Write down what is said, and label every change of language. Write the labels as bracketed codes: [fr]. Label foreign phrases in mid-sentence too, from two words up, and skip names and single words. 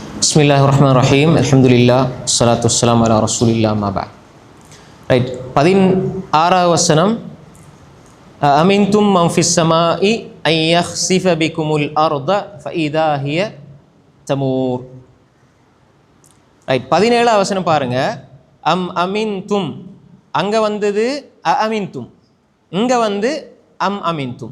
[ar] Bismillahirrahmanirrahim. Alhamdulillah. الصلاة والسلام على رسول الله أما بعد. [ta] Right. 16வது வசனம். [ar] أأمنتم من في السماء أن يخسف بكم الأرض فإذا هي تمور. [ta] ரைட். 17வது வசனம் பாருங்க. அமின்தும் அங்க வந்தது அமின்தும், இங்க வந்து அமின்தும்.